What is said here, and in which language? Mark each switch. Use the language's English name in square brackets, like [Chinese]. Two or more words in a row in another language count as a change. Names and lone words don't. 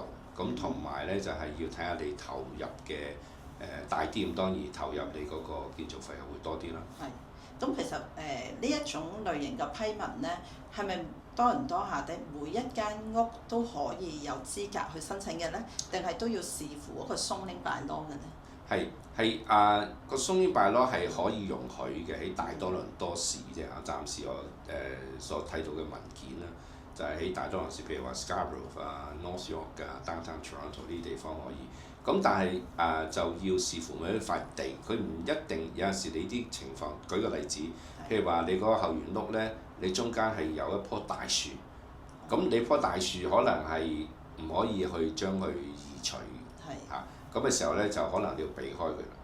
[Cantonese] 咁同埋咧就係要睇下你投入嘅大啲，咁當然投入你嗰個建築費又會多啲啦。係，咁其實呢一種類型嘅批文咧，係咪多倫多下底每一間屋都可以有資格去申請嘅咧？定係都要視乎嗰個 [English] zoning bylaw [Cantonese] 嘅咧？係個 [English] zoning bylaw [Cantonese] 係可以容許嘅，喺大多倫多市啫嚇，暫時我所睇到嘅文件啦。就係喺大多倫市，譬如話 Scarborough 啊、North York 啊、Downtown Toronto 呢啲地方可以。咁但係就要視乎每一塊地，佢唔一定有陣時你啲情況。舉個例子， 譬如話你嗰個後園屋咧，你中間係有一棵大樹，咁你棵大樹可能係唔可以去將佢移除嚇，咁嘅時候咧就可能你要避開佢啦。